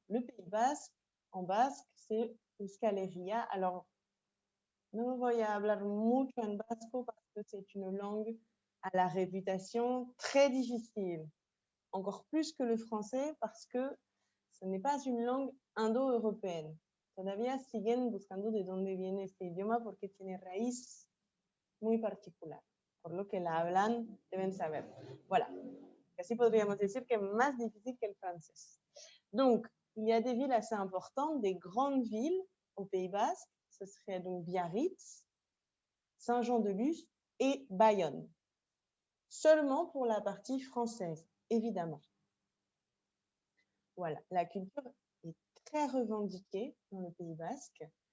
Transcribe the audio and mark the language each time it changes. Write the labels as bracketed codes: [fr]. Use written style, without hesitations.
[fr] Le Pays basque, en basque, c'est Euskal Herria. Alors, [es] no voy a hablar mucho en basco [fr] parce que c'est une langue à la réputation très difficile, encore plus que le français parce que ce n'est pas une langue indo-européenne. [es] Todavía siguen buscando de dónde viene este idioma porque tiene raíz muy particular, por lo que la hablan deben saber. Voilà, así podríamos decir que es más difícil que el francés. [fr] Donc, il y a des villes assez importantes, des grandes villes au Pays Basque, ce serait donc Biarritz, Saint-Jean-de-Luz et Bayonne. Seulement pour la partie française, évidemment. Voilà, la culture est très revendiquée dans le Pays Basque.